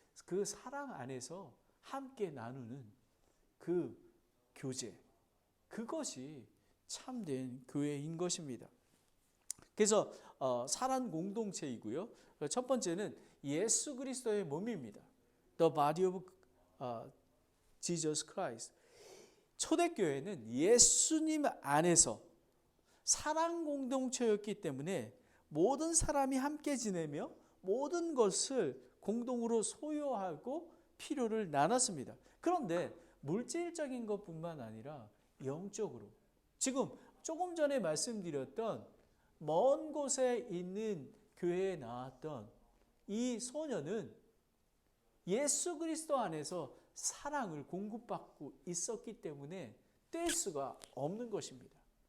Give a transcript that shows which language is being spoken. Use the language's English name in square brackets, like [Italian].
[Korean] 그 사랑 안에서 함께 나누는 그 교제, 그것이 참된 교회인 것입니다. 그래서 사랑 공동체이고요. 첫 번째는 예수 그리스도의 몸입니다. [English] The body of Jesus Christ. [Korean] 초대교회는 예수님 안에서 사랑 공동체였기 때문에 모든 사람이 함께 지내며 모든 것을 공동으로 소유하고 필요를 나눴습니다. 그런데 물질적인 것뿐만 아니라 영적으로, 지금 조금 전에 말씀드렸던 먼 곳에 있는 교회에 나왔던 이 소녀는 예수 그리스도 안에서 사랑을 공급받고 있었기 때문에 뗄 수가 없는 것입니다.